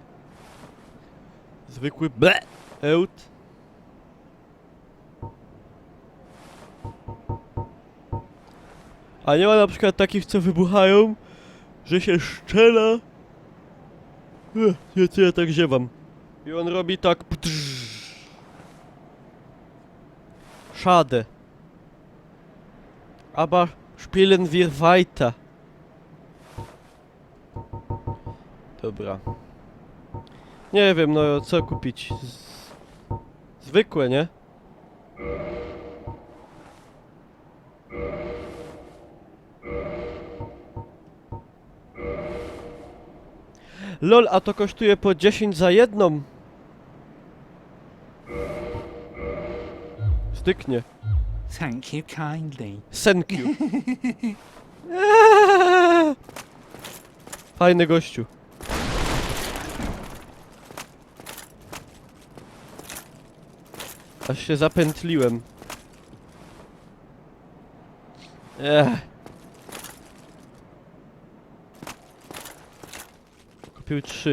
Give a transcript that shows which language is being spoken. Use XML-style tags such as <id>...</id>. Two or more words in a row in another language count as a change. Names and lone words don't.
<pl>Zwykły ełt. A nie ma na przykład takich, co wybuchają, że się szczela. Nie, co ja tak ziewam. I on robi tak.</pl> <de>Schade. Aber spielen wir weiter.</de> <pl>Dobra. Nie wiem, no co kupić. Zwykłe, nie? LOL, a to kosztuje po 10 za jedną. Styknie.</pl> <en>Thank you kindly. Thank you.</en> <pl>Fajny gościu. Aż się zapętliłem. Kupił 3.</pl>